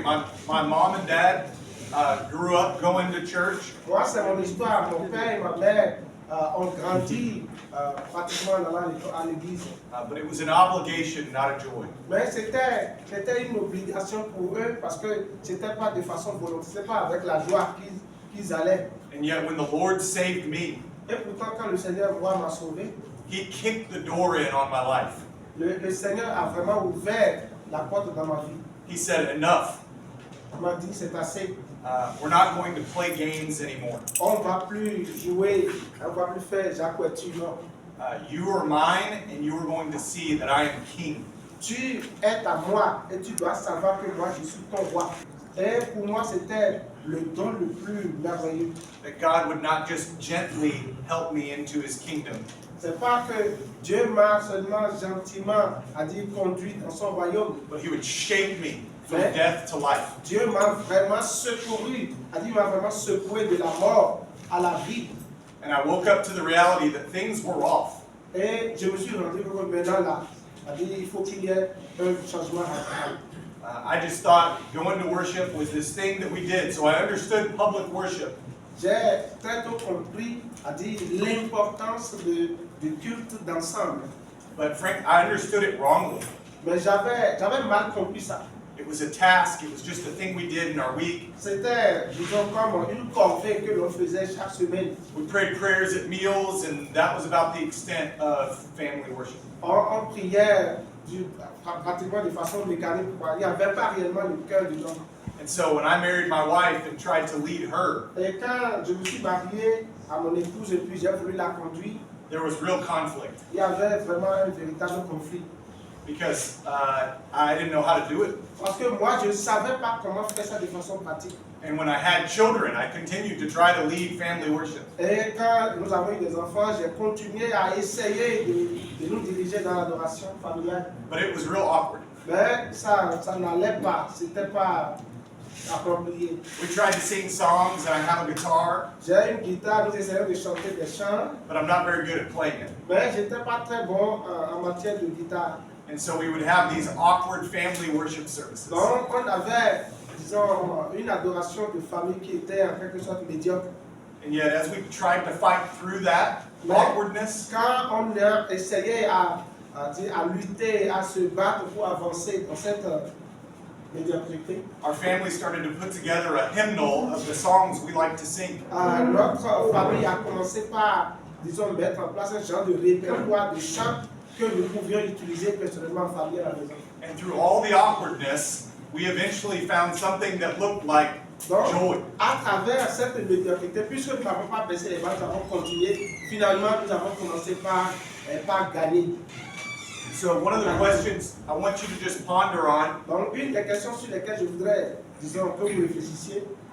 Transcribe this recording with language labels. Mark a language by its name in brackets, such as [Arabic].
[English] My mom and dad grew up going to church. [French] Moi, c'est mon histoire. Mon père et ma mère ont grandi pratiquement à l'église. [English] But it was an obligation, not a joy. [French] Mais c'était une obligation pour eux parce que c'était pas de façon volontaire, c'était pas avec la joie qu'ils allaient. [English] And yet when the Lord saved me, [French] Et pourtant, quand le Seigneur moi m'a sauvé, [English] He kicked the door in on my life. [French] le Seigneur a vraiment ouvert la porte dans ma vie. [English] He said, enough. [French] Il m'a dit c'est assez. [English] We're not going to play games anymore. [French] On ne va plus jouer, on ne va plus faire Jacques et tu non. [English] You are mine, and you are going to see that I am king. [French] Tu es à moi et tu dois savoir que moi je suis ton roi. Et pour moi c'était le don le plus merveilleux. [English] That God would not just gently help me into His kingdom, [French] C'est pas que Dieu m'a seulement gentiment a dit conduit dans son royaume. [English] but He would shape me from [French] Ouais. [English] death to life. [French] Dieu m'a vraiment secouru, a dit m'a vraiment secoué de la mort à la vie. [English] And I woke up to the reality that things were off. [French] Et je me suis rendu compte maintenant là, a dit il faut qu'il y ait un changement radical. [English] I just thought going to worship was this thing that we did, so I understood public worship. [French] J'ai très tôt compris, a dit l'importance du culte d'ensemble. [English] But Frank, I understood it wrongly. [French] Mais j'avais mal compris ça. [English] It was a task, it was just a thing we did in our week. [French] C'était, disons, comme une corvée que l'on faisait chaque semaine. [English] We prayed prayers at meals, and that was about the extent of family worship. [French] On priait pratiquement de façon mécanique. Il n'y avait pas réellement le cœur de l'homme. [English] And so when I married my wife and tried to lead her, [French] Et quand je me suis marié à mon épouse et puis j'ai voulu la conduire, [English] there was real conflict [French] il y avait vraiment un véritable conflit. [English] because I didn't know how to do it. [French] Parce que moi, je ne savais pas comment faire ça de façon pratique. [English] And when I had children, I continued to try to lead family worship. [French] Et quand nous avons eu des enfants, j'ai continué à essayer de nous diriger dans l'adoration familiale. [English] But it was real awkward. [French] Mais ça n'allait pas, c'était pas approprié. [English] We tried to sing songs, and I have a guitar, [French] J'ai une guitare, nous essayons de chanter des chants, [English] but I'm not very good at playing it. [French] mais je n'étais pas très bon en matière de guitare. [English] And so we would have these awkward family worship services. [French] Donc, on avait, disons, une adoration de famille qui était en quelque sorte médiocre. [English] And yet, as we tried to fight through that awkwardness, [French] Quand on a essayé à lutter, à se battre pour avancer dans cette médiocrité, [English] our family started to put together a hymnal of the songs we like to sing. [French] notre famille a commencé par, disons, mettre en place un genre de répertoire de chants que nous pouvions utiliser personnellement en famille à la maison. [English] And through all the awkwardness, we eventually found something that looked like [French] Donc, [English] joy. [French] à travers cette médiocrité, puisque nous n'avons pas baissé les bras, nous avons continué. Finalement, nous avons commencé par gagner. [English] So one of the questions I want you to just ponder on, [French] Donc, une des questions sur lesquelles je voudrais, disons, que vous réfléchissiez,